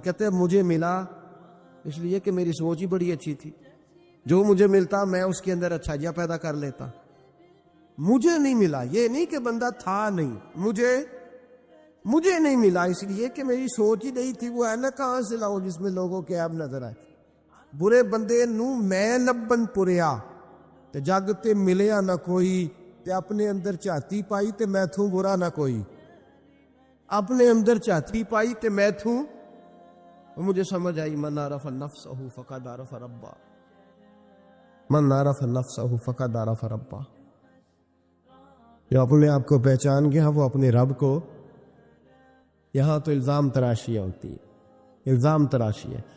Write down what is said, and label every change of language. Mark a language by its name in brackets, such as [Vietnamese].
[Urdu] کہتے مجھے ملا اس لیے کہ میری سوچ ہی بڑی اچھی تھی، جو مجھے ملتا میں اس کے اندر اچھائیاں پیدا کر لیتا. مجھے نہیں ملا یہ نہیں کہ بندہ تھا نہیں، مجھے نہیں ملا اس لیے کہ میری سوچ ہی نہیں تھی. وہ ہے نا کہاں سے لاؤں جس میں لوگوں کے عیب نظر آئے. [Punjabi] برے بندے نو میں لبن پوریا تے جگ تے ملیا نہ کوئی، تے اپنے اندر چاہتی پائی تے میں تھوں برا نہ کوئی. اپنے اندر چاہتی پائی تے میں تھوں. [Arabic] مجھے سمجھ آئی من عرف نفسہ فقد عرف ربہ، من عرف نفسہ فقد عرف ربہ. [Urdu] جو اپنے آپ کو پہچان گیا وہ اپنے رب کو. یہاں تو الزام تراشیاں ہوتی ہے، الزام تراشی ہے.